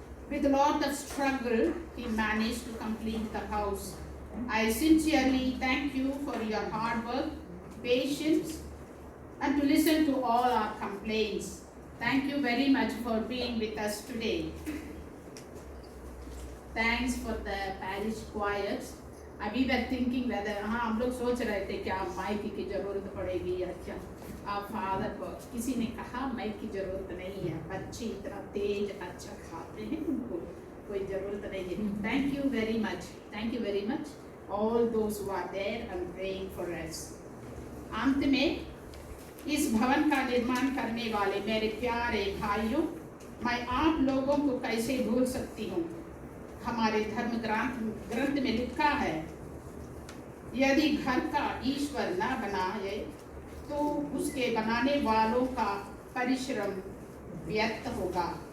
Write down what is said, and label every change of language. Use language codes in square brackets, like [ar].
[en] With a lot of struggle, he managed to complete the house. I sincerely thank you for your hard work, patience, and to listen to all our complaints. Thank you very much for being with us today. Thanks for the parish choir. [hi] अभी [en] we were thinking whether [hi] हम लोग सोच रहे थे क्या mic की जरूरत पड़ेगी या क्या. फादर को किसी ने कहा माइक की जरूरत नहीं है, बच्चे इतना तेज अच्छा खाते हैं, उनको कोई जरूरत नहीं है. [en] Thank you very much. Thank you very much. All those who are there and praying for us. [hi] अंत में इस भवन का निर्माण करने वाले मेरे प्यारे भाइयों, मैं आप लोगों को कैसे भूल सकती हूँ. हमारे धर्म ग्रंथ में लिखा है, यदि घर का ईश्वर न बनाए तो उसके बनाने वालों का परिश्रम व्यर्थ होगा.